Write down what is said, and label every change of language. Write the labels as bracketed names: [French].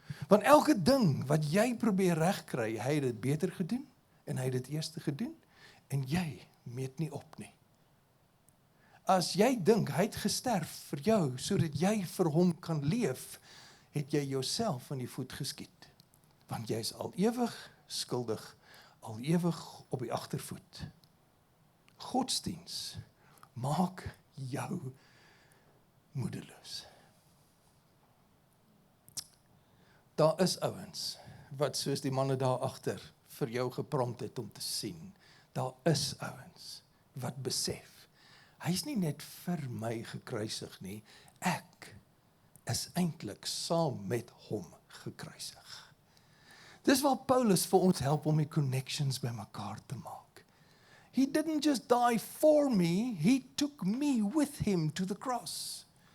[Afrikaans] Want elke ding wat jy probeer regkry, hy het dit beter gedoen, en hy het dit eerste gedoen, en jy meet nie op nie. As jy dink, hy het gesterf vir jou, sodat jy vir hom kan leef, het jy jouself in die voet geskiet. Want jy is al ewig skuldig, al ewig op die agtervoet. Godsdiens maak jou moedeloos. Daar is ouens wat soos die manne daar agter vir jou geprompt het om te sien. Daar is ouens wat besef, hy is nie net vir my gekruisig nie, ek is eintlik saam met hom gekruisig. Dis waar Paulus vir ons help om die connections by mekaar te maak. [English] He didn't just die for me, he took me with him to the cross.